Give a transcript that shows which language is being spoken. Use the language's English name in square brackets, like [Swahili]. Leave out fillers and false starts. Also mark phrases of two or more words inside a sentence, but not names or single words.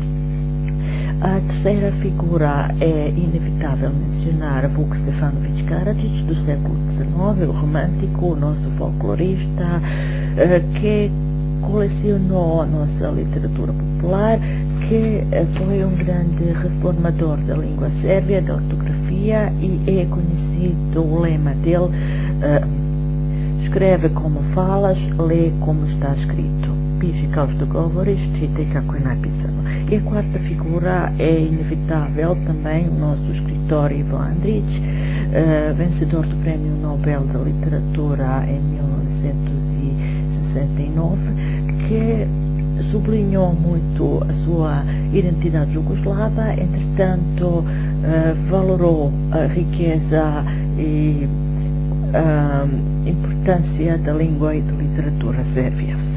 [Portuguese] A terceira figura é inevitável mencionar Vuk Stefanović Karadžić, do século XIX, o romântico, o nosso folclorista, que colecionou a nossa literatura popular, que foi um grande reformador da língua sérvia, da ortografia, e é conhecido o lema dele: escreve como falas, lê como está escrito. [Serbian] Piši kao što govoriš, čitaj kako je napisano. [Portuguese] E a quarta figura é inevitável também o nosso escritor Ivo Andrić, vencedor do Prémio Nobel da Literatura em 1969, que sublinhou muito a sua identidade jugoslava, entretanto valorou a riqueza e a importância da língua e da literatura sérvia.